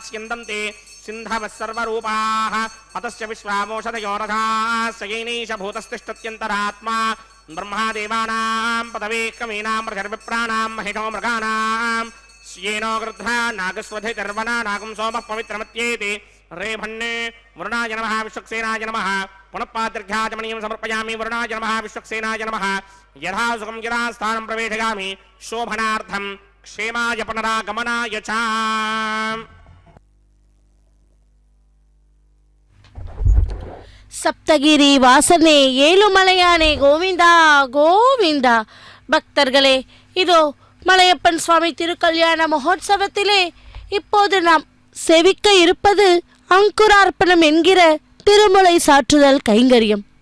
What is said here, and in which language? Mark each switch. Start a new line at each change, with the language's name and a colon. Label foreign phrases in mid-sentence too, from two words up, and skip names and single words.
Sanskrit: स्यन्दन्ते सिन्धवः सर्वरूपाः अतस्य विश्वामोषधयो रथाः स येनैष भूतस्तिष्ठत्यन्तरात्मा ब्रह्मादेवानां पदवे कवीनां मृगर्विप्राणां महिषो मृगाणां स्येनो गृध्रा नागस्वधिर्वना नागं सोमः पवित्रमत्येति रेभन्ने वरुणाय नमः विश्वक्सेनाय नमः पुनः पादर्घ्याचमनीयं समर्पयामि वरुणाय नमः विश्वक्सेनाय नमः यथा सुखं यथा स्थानं प्रवेशयामि शोभनार्थं क्षेमाय पुनरागमनाय च
Tamil: சப்தகிரி வாசனே ஏழுமலையானே கோவிந்தா கோவிந்தா. பக்தர்களே, இதோ மலையப்பன் சுவாமி திருக்கல்யாண மகோத்சவத்திலே இப்போது நாம் செவிக்க இருப்பது அங்குரார்ப்பணம் என்கிற திருமுலை சாற்றுதல் கைங்கரியம்.